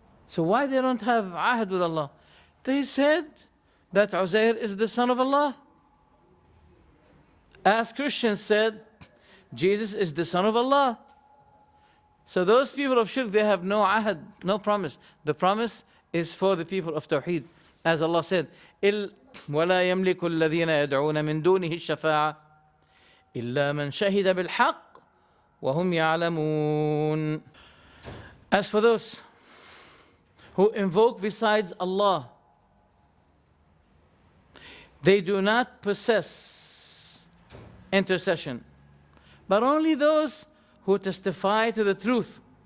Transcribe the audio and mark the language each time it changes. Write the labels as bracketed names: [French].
[English] So why they don't have ahad with Allah? They said that Uzair is the son of Allah. As Christians said, Jesus is the son of Allah. So those people of shirk, they have no ahad, no promise. The promise is for the people of Tawheed. As Allah said, [Arabic] وَلَا يَمْلِكُ الَّذِينَ يَدْعُونَ مِن دُونِهِ الشَّفَاعَةَ إِلَّا مَنْ شَهِدَ بِالْحَقِّ وَهُمْ يَعْلَمُونَ. [English] As for those who invoke besides Allah, they do not possess intercession, but only those who testify to the truth.